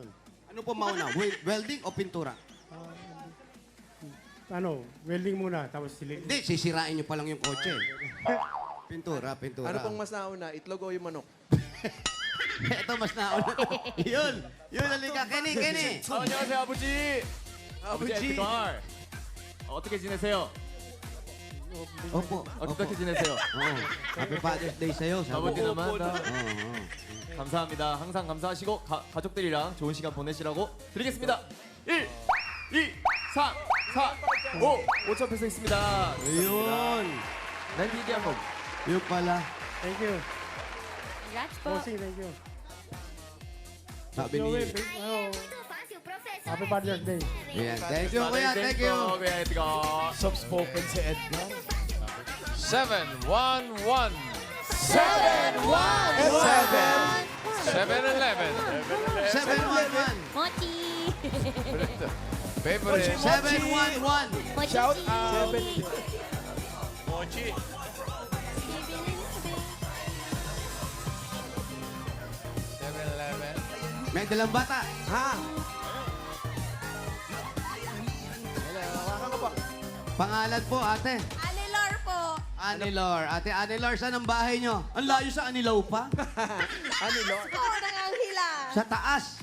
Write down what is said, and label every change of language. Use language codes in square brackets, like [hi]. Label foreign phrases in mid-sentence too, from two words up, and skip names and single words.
[tl] Ano po mauna? Welding o pintura? Welding muna, tapos silik. Hindi, sisirain nyo pa lang yung kotse. Pintura. Ano pong mas nauna? Itlog o yung manok? Ito mas nauna. Yun, halika. Kenny. [ko] 안녕하세요, 아버지. 아버지 아버지. 에드갈. 어떻게 지내세요? [tl] Opo. [ko] 어떻게 지내세요? [tl] Oo. [en] Happy Father's Day [tl] sa'yo. [ko] 아버지 나만 [tl] Oo. [ko] 감사합니다. 항상 감사하시고 가족들이랑 좋은 시간 보내시라고 드리겠습니다. 1, 2, 3, 4, 5. 5천 peso 있습니다. [tl] Ayun. [ko] 랜디디 한번. [tl] Yun pala. [en] Thank you. [tl] Congrats po. Bossing, [en] thank you. [tl] Sabi Joey, ni... [en] Happy Father's Day. Ayan. Thank you, kuya. Thank you. [tl] kuya Edgar. Soft-spoken si Edgar. 7, 1, 1. 7! 7-Eleven. 711. Mochi. Favorite. 711. Mochi. [en] Shout out. [tl] Mochi. 7-Eleven. May dalang bata. Ha? Hello, hawakan ko po. Pangalan po, ate. Anilor po. Anilor. Ate Anilor, saan ang bahay nyo? Ang layo sa Anilaw pa. Ano, Lord? Po, nanganghila. Sa taas.